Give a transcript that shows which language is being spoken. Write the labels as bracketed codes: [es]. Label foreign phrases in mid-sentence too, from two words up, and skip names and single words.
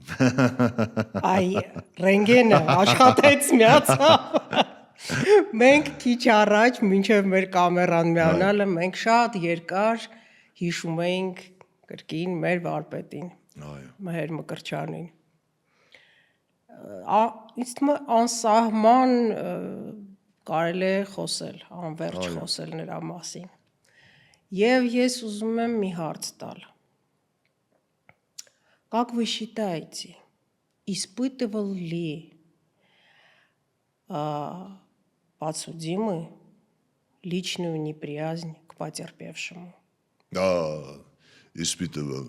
[hy] Այ ռենգենը աշխատեց միացավ։ Մենք քիչ առաջ մինչև մեր կամերան միանալը մենք շատ երկար հիշում էինք կրկին մեր վարպետին, Այո։ Մհեր Մկրտչյանին։ Ինձ թվում է անսահման կարելի է խոսել, անվերջ խոսել նրա մասին։ Եվ ես ուզում եմ մի հարց տալ։ [ru] Как вы считаете, испытывал ли подсудимый личную неприязнь к потерпевшему? Да, испытывал.